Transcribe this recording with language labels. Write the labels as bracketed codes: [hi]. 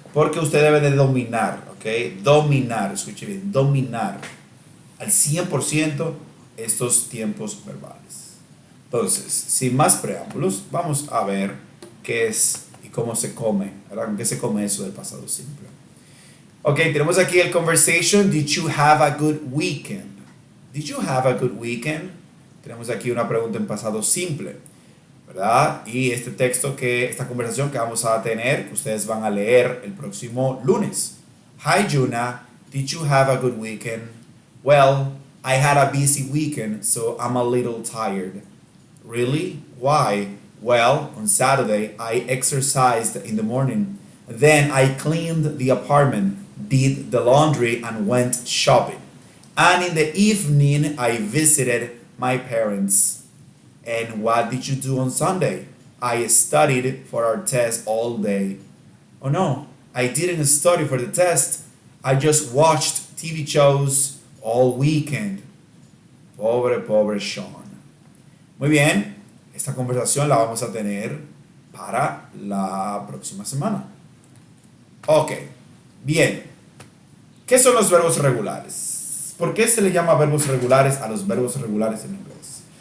[es] Porque usted debe de dominar, ¿ok? Dominar, escuche bien, dominar al 100% estos tiempos verbales. Entonces, sin más preámbulos, vamos a ver qué es y cómo se come, ¿verdad? ¿Con qué se come eso del pasado simple? Ok, tenemos aquí el conversation. [en] Did you have a good weekend? Did you have a good weekend? [es] Tenemos aquí una pregunta en pasado simple, ¿verdad? Y esta conversación que vamos a tener, que ustedes van a leer el próximo lunes. [en] Hi, Juna. Did you have a good weekend? Well, I had a busy weekend, so I'm a little tired. Really? Why? Well, on Saturday, I exercised in the morning, Then I cleaned the apartment, did the laundry, and went shopping. And in the evening, I visited my parents. And what did you do on Sunday? I studied for our test all day. Oh no, I didn't study for the test. I just watched TV shows all weekend. [es] Pobre, pobre Sean. Muy bien, esta conversación la vamos a tener para la próxima semana. Ok, bien. ¿Qué son los verbos regulares? ¿Por qué se le llama verbos regulares a los verbos regulares en inglés?